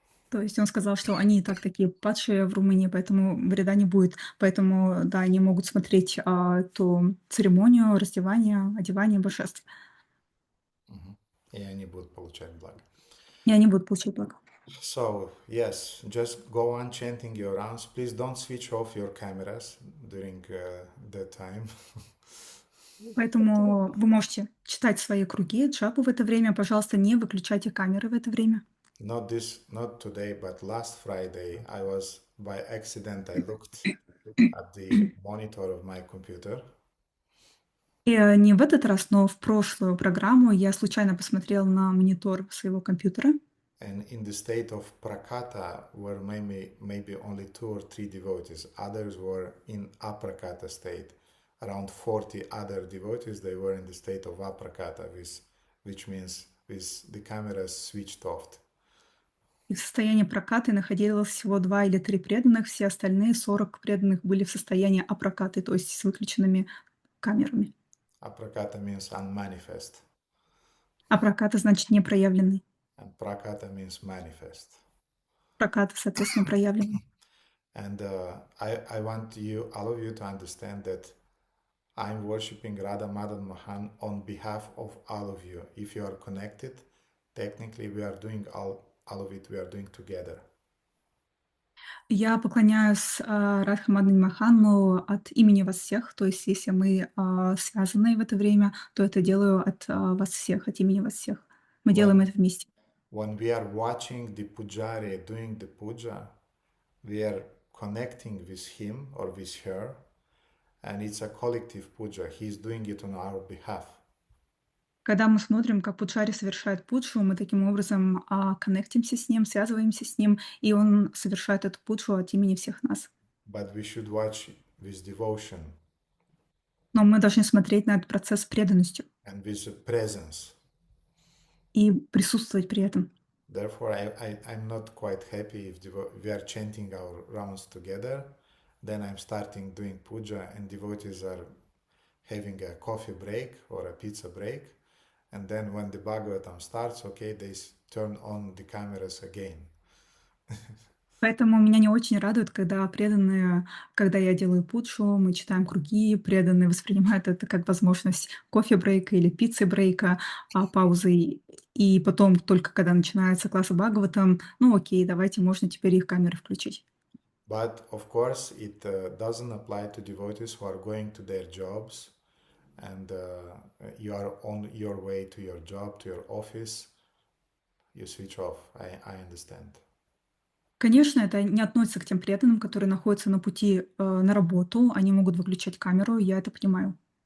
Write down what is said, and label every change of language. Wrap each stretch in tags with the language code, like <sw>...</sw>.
<ru>То есть он сказал, что они и так такие падшие в Румынии, поэтому вреда не будет. Поэтому, да, они могут смотреть эту церемонию раздевания, одевания божеств. И они будут получать благо. И они будут получать благо.</ru> <en>So, yes, just go on chanting your rounds. Please don't switch off your cameras during that time.</en> <ru>Поэтому вы можете читать свои круги, джапу в это время. Пожалуйста, не выключайте камеры в это время.</ru> <en>Not today, but last Friday, by accident, I looked at the monitor of my computer.</en> <ru>И не в этот раз, но в прошлую программу я случайно посмотрела на монитор своего компьютера.</ru> <en>And in the state of prakata were maybe only 2 or 3 devotees. Others were in aprakata state. Around 40 other devotees, they were in the state of aprakata, which means with the cameras switched off.</en> <ru>И в состоянии прокаты находилось всего 2 или 3 преданных, все остальные 40 преданных были в состоянии апракаты, то есть с выключенными камерами.</ru> <en>Aprakata means unmanifest.</en> <ru>Апраката значит непроявленный.</ru> <en>And prakata means manifest.</en> <ru>Проката, соответственно, проявленный.</ru> <en>And I want all of you to understand that I'm worshiping Radha Madan Mohan on behalf of all of you. If you are connected, technically we are doing all of it, we are doing together.</en> <ru>Я поклоняюсь Радха Мадани Махану от имени вас всех. То есть, если мы связаны в это время, то это делаю от вас всех, от имени вас всех. Мы делаем это вместе.</ru> <en>When we are watching the pujari doing the puja, we are connecting with him or with her, and it's a collective puja. He's doing it on our behalf.</en> <ru>Когда мы смотрим, как пуджари совершает пуджу, мы таким образом коннектимся с ним, связываемся с ним, и он совершает эту пуджу от имени всех нас.</ru> <en>But we should watch with devotion</en> <ru>Но мы должны смотреть на этот процесс с преданностью</ru> <en>and with presence.</en> <ru>и присутствовать при этом.</ru> <en>Therefore, I'm not quite happy if we are chanting our rounds together. Then I'm starting doing puja and devotees are having a coffee break or a pizza break. And then when the Bhagavatam starts, okay, they turn on the cameras again.</en> <ru>Поэтому меня не очень радует, когда преданные, когда я делаю пуджу, мы читаем круги, преданные воспринимают это как возможность кофе-брейка или пиццы-брейка, паузы. И потом, только когда начинается класс Бхагаватам, ну окей, давайте, можно теперь их камеры включить.</ru> <en>But of course, it doesn't apply to devotees who are going to their jobs and you are on your way to your job, to your office. You switch off. I understand.</en> <ru>Конечно, это не относится к тем преданным, которые находятся на пути на работу. Они могут выключать камеру, я это понимаю.</ru>